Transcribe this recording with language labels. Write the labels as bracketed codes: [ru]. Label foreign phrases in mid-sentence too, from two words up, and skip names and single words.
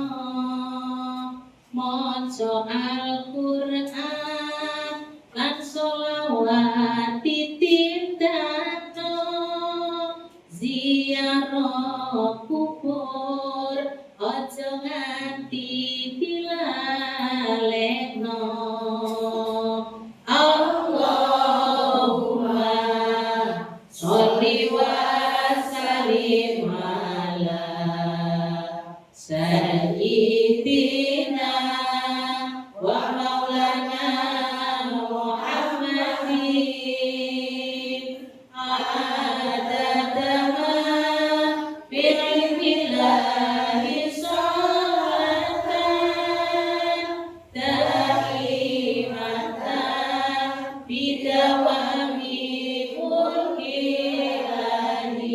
[jv] maca Al-Qur'an lan sholawat ditindakno ziarah kubur aja nganti dilalekno. [ar] اللهم صل وسلم على سيدنا ومولانا محمد عدد ما بعلم الله صلاة دائمة بدوام ملك الله.